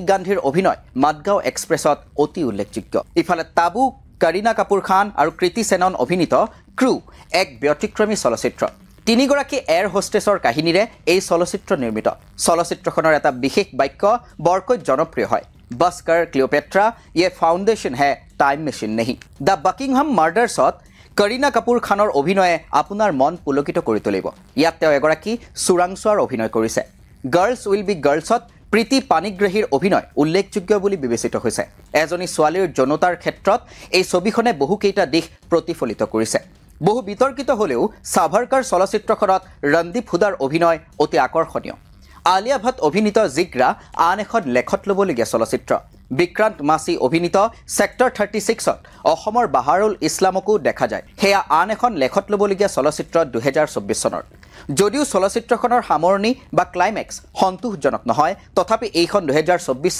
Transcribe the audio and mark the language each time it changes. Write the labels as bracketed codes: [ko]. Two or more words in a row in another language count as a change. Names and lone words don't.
[as] গান্ধীৰ অভিনয় মাদগাঁও এক্সপ্ৰেছত অতি উল্লেখযোগ্য ইফালে তাবু কৰীনা কাপুৰ খান আৰু কৃতি সেনন অভিনীত ক্ৰু এক ব্যতিক্ৰমী চলচ্চিত্ৰ তিনিগৰাকী এয়াৰ হোষ্টেছৰ কাহিনীৰে এই চলচ্চিত্ৰ নিৰ্মিত চলচ্চিত্ৰখনৰ এটা বিশেষ বাক্য বৰকৈ জনপ্ৰিয় হয় [hi] बस कर क्लियोपेट्रा ये फाउंडेशन है टाइम मशीन नहीं [as] দ্য বাকিংহাম মাৰ্ডাৰ্ছত কৰীনা কাপুৰ খানৰ অভিনয়ে আপোনাৰ মন পুলকিত কৰি তুলিব য'ত তেওঁ এগৰাকী চুৰাংচোৱাৰ অভিনয় কৰিছে গাৰ্লছ উইল বি গাৰ্লছত প্ৰীতি পানিগ্ৰহীৰ অভিনয় উল্লেখযোগ্য বুলি বিবেচিত হৈছে এজনী ছোৱালীৰ জনতাৰ ক্ষেত্ৰত এই ছবিখনে বহুকেইটা দিশ প্ৰতিফলিত কৰিছে বহু বিতৰ্কিত হলেও সাভাৰকাৰ চলচ্চিত্ৰখনত ৰন্দীপ হুদাৰ অভিনয় অতি আকৰ্ষণীয় আলিয়া ভট্ট অভিনীত জিগ্ৰা আন এখন লেখত লবলগীয়া চলচ্চিত্ৰ বিক্ৰান্ত মাসি অভিনীত সেক্টৰ 36ত অসমৰ বাহাৰুল ইছলামকো দেখা যায় হেয়া আন এখন লেখত লবলগীয়া চলচ্চিত্ৰ 2024 চনৰ যদিও চলচ্চিত্ৰখনৰ সামৰণি বা ক্লাইমেক্স সন্তোষজনক নহয় তথাপি এইখন 2024